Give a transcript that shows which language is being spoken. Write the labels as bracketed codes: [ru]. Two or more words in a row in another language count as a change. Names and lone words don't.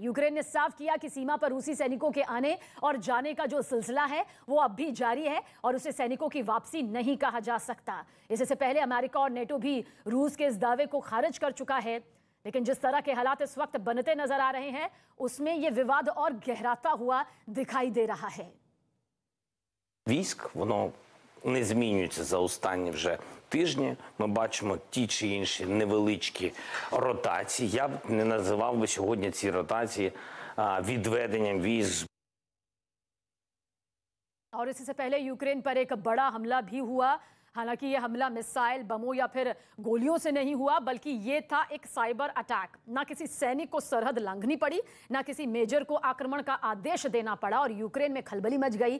[hi] यूक्रेन ने साफ किया कि सीमा पर रूसी सैनिकों के आने और जाने का जो सिलसिला है वो अब भी जारी है और उसे सैनिकों की वापसी नहीं कहा जा सकता। इससे पहले अमेरिका और नेटो भी रूस के इस दावे को खारिज कर चुका है, लेकिन जिस तरह के हालात इस वक्त बनते नजर आ रहे हैं उसमें यह विवाद और गहराता हुआ दिखाई दे रहा है। [uk] Військ, воно не змінюється за останні вже тижні. Ми бачимо ті чи інші невеличкі ротації. Я б не називав би сьогодні ці ротації відведенням військ. [hi] और इससे पहले यूक्रेन पर एक बड़ा हमला भी हुआ हालांकि यह हमला मिसाइल, बमों या फिर गोलियों से नहीं हुआ, बल्कि ये था एक साइबर अटैक। ना किसी सैनिक को सरहद लांघनी पड़ी, ना किसी मेजर को आक्रमण का आदेश देना पड़ा और यूक्रेन में खलबली मच गई।